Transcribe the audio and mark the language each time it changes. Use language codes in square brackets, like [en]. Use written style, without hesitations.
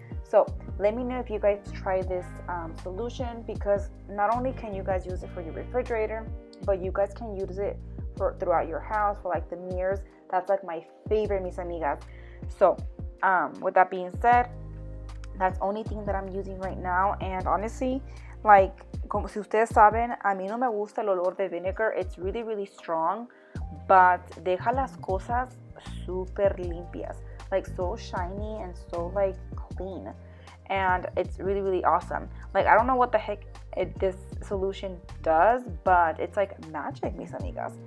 [en] So let me know if you guys try this solution, because not only can you guys use it for your refrigerator, but you guys can use it for throughout your house for like the mirrors. That's like my favorite, mis amigas. So with that being said, that's the only thing that I'm using right now. And honestly, like, [es] como si ustedes saben, a mí no me gusta el olor de vinegar. [en] It's really, really strong, but [es] deja las cosas super limpias, [en] like so shiny and so like clean, and it's really, really awesome. Like, I don't know what the heck this solution does, but it's like magic, mis amigas.